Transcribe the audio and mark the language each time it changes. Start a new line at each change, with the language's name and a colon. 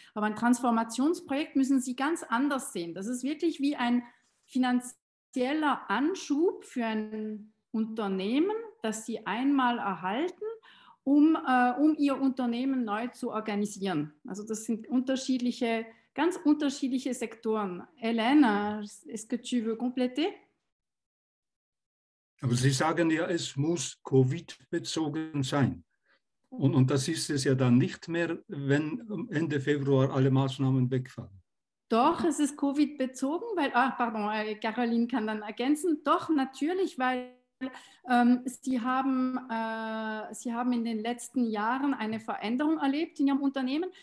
German: Aber ein Transformationsprojekt müssen sie ganz anders sehen. Das ist wirklich wie ein finanzieller Anschub für ein Unternehmen, das sie einmal erhalten, um ihr Unternehmen neu zu organisieren. Also das sind ganz unterschiedliche Sektoren.
French: Hélène, est-ce que tu veux compléter?
German: Aber Sie sagen ja, es muss Covid-bezogen sein. Und das ist es ja dann nicht mehr, wenn Ende Februar alle Maßnahmen wegfallen. Doch, es ist Covid-bezogen, weil, Caroline kann dann ergänzen, doch, natürlich, weil Sie haben in den letzten Jahren eine Veränderung erlebt in Ihrem Unternehmen.